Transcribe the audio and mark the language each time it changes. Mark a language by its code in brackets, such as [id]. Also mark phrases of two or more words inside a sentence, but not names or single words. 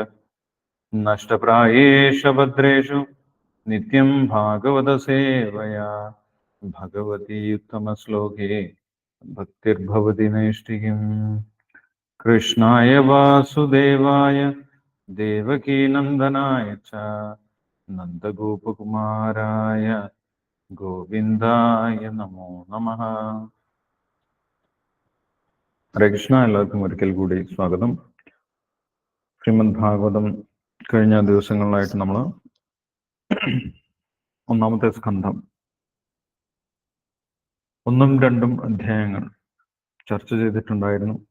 [sa] नष्टप्रायेषु भद्रेषु नित्यं भागवतसेवया भगवती उत्तमश्लोके भक्तिर्भवति नैष्ठिकीम्। कृष्णाय वासुदेवाय देवकीनन्दनाय च नन्दगोपकुमाराय ഗോവിന്ദായ നമോ നമഃ. [ml] ഹരേ കൃഷ്ണ. എല്ലാവർക്കും ഒരിക്കൽ കൂടി സ്വാഗതം. ശ്രീമദ് ഭാഗവതം കഴിഞ്ഞ ദിവസങ്ങളിലായിട്ട് നമ്മൾ ഒന്നാമത്തെ സ്കന്ധം 1ഉം 2ഉം അധ്യായങ്ങൾ ചർച്ച ചെയ്തിട്ടുണ്ടായിരുന്നു.